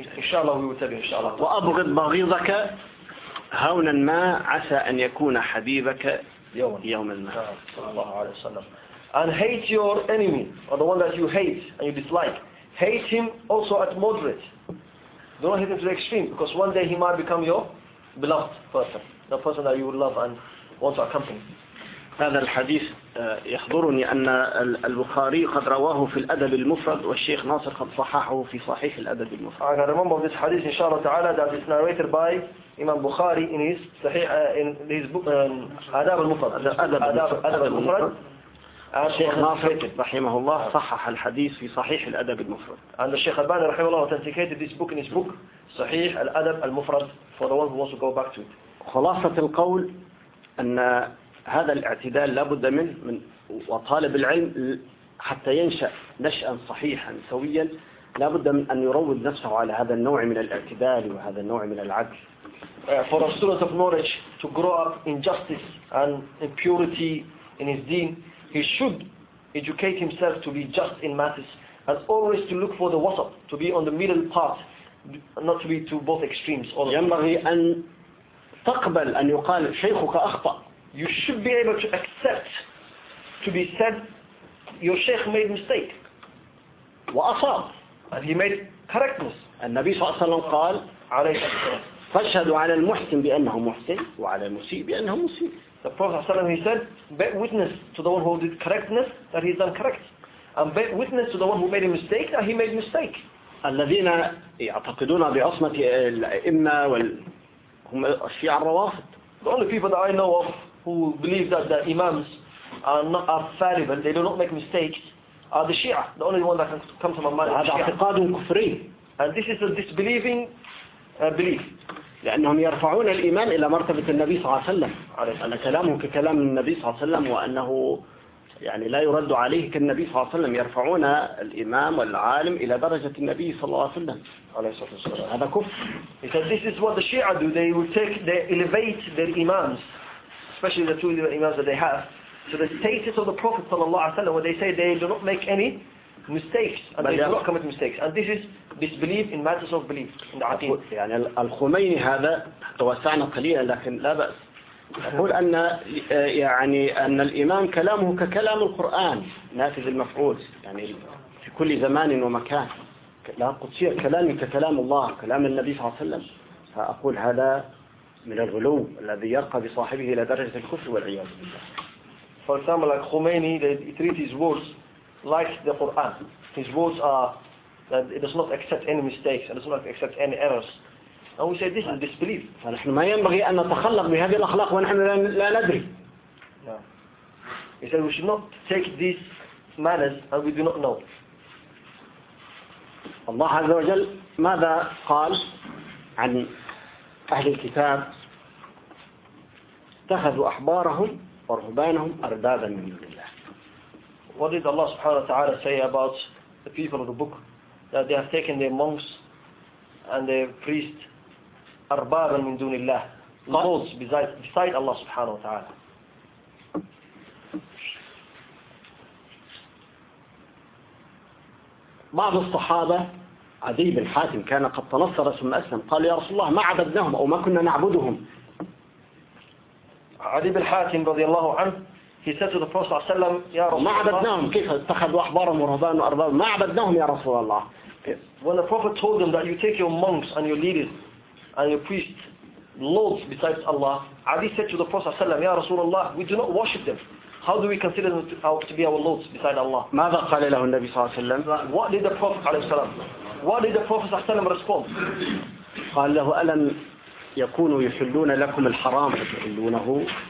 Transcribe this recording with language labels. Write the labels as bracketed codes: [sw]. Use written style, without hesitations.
[ar] إن شاء الله ويتابع إن شاء الله. وأبغض بغيضك. هونا ما عسى أن يكون حبيبك يوما ما [en] صلى الله عليه وسلم and hate your enemy or the one that you hate and you dislike hate him also at moderate don't hate him to the extreme because one day he might become your beloved person the person that you would love and want to accompany [ar] هذا الحديث يحضرني أن البخاري قد رواه في الأدب المفرد والشيخ ناصر قد صححه في صحيح الأدب المفرد [en] I remember this hadith إن شاء الله تعالى that is narrated by Imam Bukhari in his صحيح in his book أدب المفرد [ar] أدب المفرد الشيخ ناصر رحمه الله صحح الحديث في صحيح الأدب المفرد. [en] And the Sheikh Albani رحمه الله authenticated this book in his book صحيح الأدب المفرد for the one who wants to go back to it. [ar] خلاصة القول أن هذا الاعتدال لابد من وطالب العلم حتى ينشأ نشأ صحيحا سويا لابد من أن يروض نفسه على هذا النوع من الاعتدال وهذا النوع من العدل. [en] For a student of knowledge to grow up in justice and in purity in his deen, he should educate himself to be just in matters and always to look for the wasat, to be on the middle path, not to be to both extremes. [ar] ينبغي أن تقبل أن يقال شيخك أخطأ. [en] You should be able to accept to be said your sheikh made mistake. [ar] وأصاب. [en] And he made correctness. [ar] النبي صلى الله عليه وسلم قال عليه السلام فاشهدوا على المحسن بأنه محسن وعلى المسيء بأنه مسيء. [en] The Prophet ﷺ, he said, bear witness to the one who did correctness that he's done correct, and bear witness to the one who made a mistake that he made a mistake. [ar] الذين يعتقدون بعصمة الأئمة هم الشيعة الروافض. [en] The only people that I know of who believe that the Imams are fallible, they do not make mistakes, are the Shia. The only one that can come to my mind. [ar] هذا اعتقاد كفري. [en] And this is a disbelieving belief. [ar] لأنهم يرفعون الإيمان إلى مرتبة النبي صلى الله عليه وسلم. أن كلامه ككلام النبي صلى الله عليه وسلم وأنه يعني لا يرد عليه كالنبي صلى الله عليه وسلم. يرفعون الإمام والعالم إلى درجة النبي صلى الله عليه وسلم. عليه الصلاة والسلام. هذا كف. [en] He said, this is what the Shia do. They will elevate their imams, especially the two imams that they have, to the status of the Prophet صلى الله عليه وسلم, where they say they do not make any mistakes and they do not commit mistakes, and this is disbelief in matters of belief in the عقيدة. [ar] يعني الخميني هذا توسعنا قليلا لكن لا بأس. أقول أن يعني أن الإمام كلامه ككلام القرآن نافذ المفعول يعني في كل زمان ومكان. لا قدسية كلامي ككلام الله كلام النبي صلى الله عليه وسلم. فأقول هذا من الغلو الذي يرقى بصاحبه إلى درجة الكفر والعياذ بالله. [en] For example, like Khomeini, they treat his words like the Quran. His words are that it does not accept any mistakes, it does not accept any errors. And we say this is disbelief. [ar] فنحن ما ينبغي أن نتخلق بهذه الأخلاق ونحن لا ندري. [en] He said we should not take these manners and we do not know. [ar] الله عز وجل ماذا قال عن أهل الكتاب؟ اتخذوا أحبارهم ورهبانهم أربابا من دون الله. [en] What did Allah subhanahu wa ta'ala say about the people of the book? That they have taken their monks and their priests [ar] أربابا من دون الله, [en] lords beside Allah subhanahu wa ta'ala. [ar] بعض الصحابة عدي بن حاتم كان قد تنصر ثم أسلم قال يا رسول الله ما عبدناهم أو ما كنا نعبدهم. عدي بن حاتم رضي الله عنه [en] he said to the Prophet [ar] صلى الله عليه وسلم يا رسول الله ما عبدناهم كيف اتخذوا أحبارا ورهبانا وأربابا ما عبدناهم يا رسول الله. [en] When the Prophet told them that you take your monks and your leaders and your priests lords besides Allah, Ali said to the Prophet صلى الله عليه وسلم [ar] يا رسول الله [en] we do not worship them. How do we consider them to be our lords beside Allah? [ar] ماذا قال له النبي صلى الله عليه وسلم؟ [en] What did the Prophet صلى الله عليه وسلم? What did the Prophet صلى الله عليه وسلم respond? [ar] قال له ألم يكونوا يحلون لكم الحرام فتحلونه؟